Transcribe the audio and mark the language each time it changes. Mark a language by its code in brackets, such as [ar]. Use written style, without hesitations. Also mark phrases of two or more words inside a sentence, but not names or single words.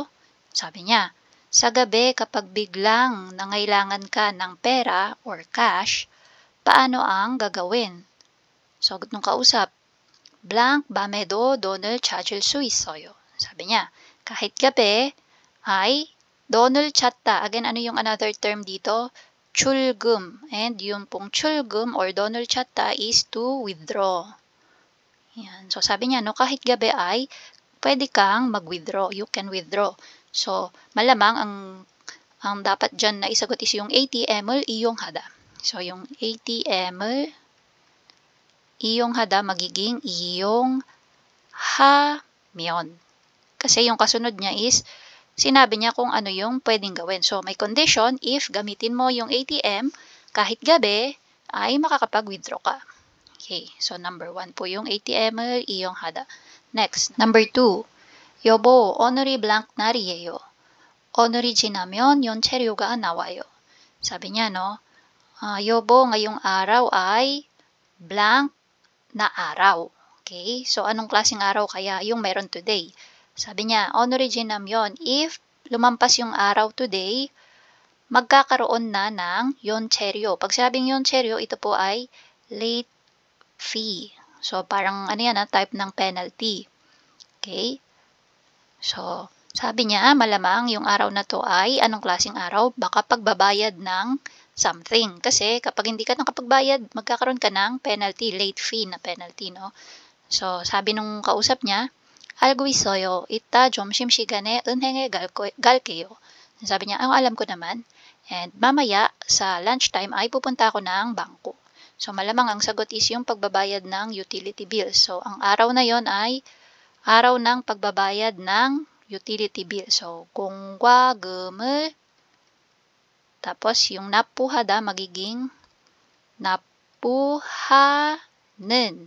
[tl] Sabi niya, sa gabi kapag biglang nangailangan ka ng pera [en] or cash, [tl] paano ang gagawin? Sagot ng kausap, [ko] blank 밤에도 돈을 찾을 수 있어요. [tl] Sabi niya, kahit gabi ay [ko] 돈을 찾다. [tl] Again, ano yung [en] another term [tl] dito? 출금. And yung pong 출금 or [ko] 돈을 찾다 [en] is to withdraw. [tl] Yan. So, sabi niya, no, kahit gabi ay pwede kang mag-withdraw. [en] You can withdraw. So, [tl] malamang ang dapat dyan na isagot is yung [ko] ATM을 이용하다. [tl] So, yung [ko] ATM을 이용하다 [tl] magiging 이용하면. Kasi yung kasunod niya is, sinabi niya kung ano yung pwedeng gawin. So, may condition, if gamitin mo yung ATM, kahit gabi, ay makakapag-withdraw ka. Okay, so number 1 po yung [ko] ATM을 이용하다. [tl] Next, number 2. [ko] 여보, 오늘이 blank 날이에요. 오늘이 지나면 연체료가 나와요. [tl] Sabi niya, no? 여보, ngayong araw ay blank na araw. Okay, so anong klaseng araw kaya yung meron today? Sabi niya, [ko] 오늘이 지나면, [tl] if lumampas yung araw today, magkakaroon na ng 연체료. Pag sabing 연체료, ito po ay [en] late fee. [tl] So, parang ano yan, type ng penalty. Okay? So, sabi niya, malamang yung araw na to ay anong klaseng araw? Baka pagbabayad ng something. Kasi kapag hindi ka nakapagbayad, magkakaroon ka ng penalty, [en] late fee [tl] na penalty, no? So, sabi nung kausap niya, [ko] 알고 있어요. 이따 점심시간에 은행에 갈게요. [tl] Sabi niya, alam ko naman. And mamaya sa lunchtime ay pupunta ako ng bangko. So malamang ang sagot is yung pagbabayad ng [en] utility bill. [tl] So ang araw na yon ay araw ng pagbabayad ng [en] utility bill. [tl] So 공과금을 tapos yung napuhada magiging napuha는.